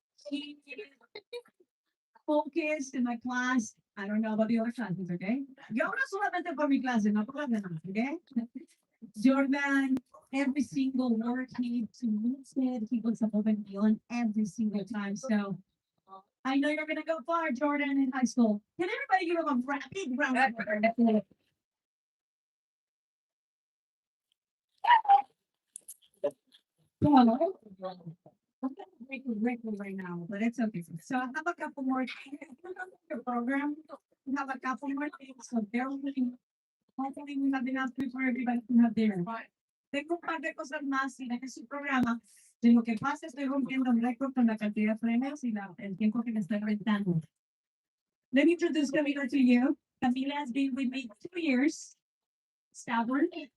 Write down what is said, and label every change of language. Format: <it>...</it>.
<en>He is focused in my class. I don't know about the other classes, okay?</en> <es>Yo hablo solamente por mi clase, no por las demás, okay?</es> <en>Jordan, every single word he said, he was above and beyond every single time. So I know you're gonna go far, Jordan, in high school. Can everybody give him a big round of applause? I'm gonna break the record right now, but it's okay. So I have a couple more your program. We have a couple more things, so bear with me. Hopefully we have enough time for everybody to have their.</en> <es>Tengo un par de cosas más y en su programa. De lo que pasa, estoy rompiendo el récord con la cantidad de premios y el tiempo que me estoy rentando.</es> <en>Let me introduce Camila to you. Camila has been with me 2 years. Stubborn,</en>